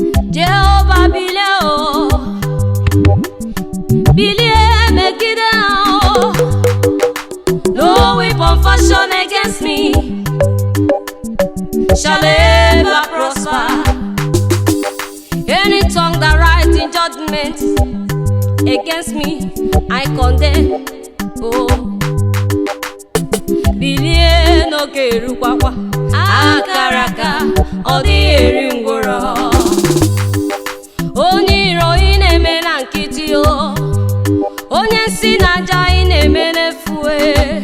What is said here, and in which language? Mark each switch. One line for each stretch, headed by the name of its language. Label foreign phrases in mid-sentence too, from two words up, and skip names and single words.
Igbo: Jehova, bilie, oh. Bilie megide ha, oh.
English: No weapon fashioned against me shall ever prosper. Any tongue that rise in judgment against me, I condemn. Oh.
Igbo: Bilie n'oge erukwakwa. Akara aka, ọ dịghị eri ngwụrọ. Onye iro ị na-eme na nkịtị, o. Onye nsị na aja ị na-eme n'efu, e.